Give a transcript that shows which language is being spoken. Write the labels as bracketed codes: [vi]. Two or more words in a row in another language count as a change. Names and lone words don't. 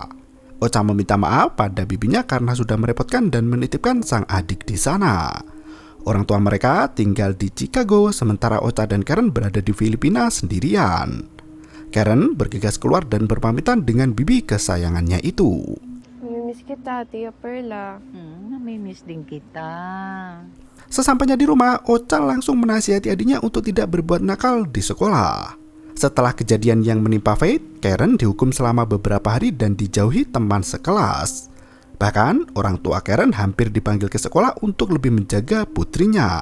[id] Ocha meminta maaf pada bibinya karena sudah merepotkan dan menitipkan sang adik di sana. Orang tua mereka tinggal di Chicago, sementara Ocha dan Karen berada di Filipina sendirian. Karen bergegas keluar dan berpamitan dengan bibi kesayangannya itu. [tl] Namimiss kita, Tia Perla. Namimiss din kita. [id] Sesampainya di rumah, Ocha langsung menasihati adiknya untuk tidak berbuat nakal di sekolah. Setelah kejadian yang menimpa Faith, Karen dihukum selama beberapa hari dan dijauhi teman sekelas. Bahkan, orang tua Karen hampir dipanggil ke sekolah untuk lebih menjaga putrinya.